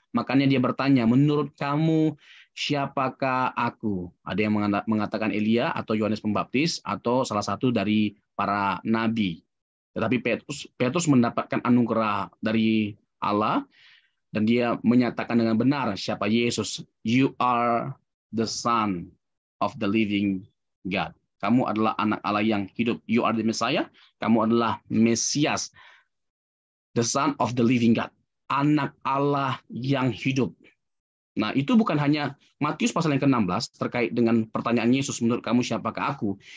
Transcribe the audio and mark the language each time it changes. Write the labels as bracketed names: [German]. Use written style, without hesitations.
[Indonesian] Makanya dia bertanya, menurut kamu siapakah aku? Ada yang mengatakan Elia atau Yohanes Pembaptis atau salah satu dari para nabi. Tetapi Petrus mendapatkan anugerah dari Allah dan dia menyatakan dengan benar siapa Yesus. [English] You are the Son of the living God. [Indonesian] Kamu adalah anak Allah yang hidup. [English] You are the Messiah. [Indonesian] Kamu adalah Mesias. [English] The Son of the living God. [Indonesian] Anak Allah yang hidup. Nah, itu bukan hanya Matius pasal yang ke-16 terkait dengan pertanyaan Yesus, menurut kamu siapakah aku?